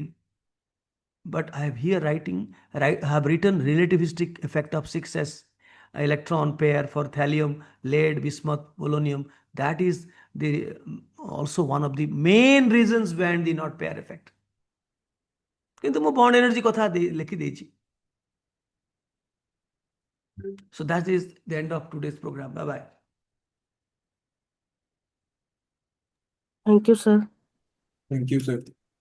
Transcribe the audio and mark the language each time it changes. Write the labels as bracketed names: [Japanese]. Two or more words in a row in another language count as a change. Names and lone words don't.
[English] But I have here have written relativistic effect of 6s electron pair for thallium, lead, bismuth, polonium. That is the also one of the main reasons behind the inert pair effect. [Odia] কিন্তু ମୁଁ [English] bond energy [Odia] କଥା ଲେଖି ଦେଇଛି. [English] So that is the end of today's program. Bye bye. Thank you, sir. Thank you, sir.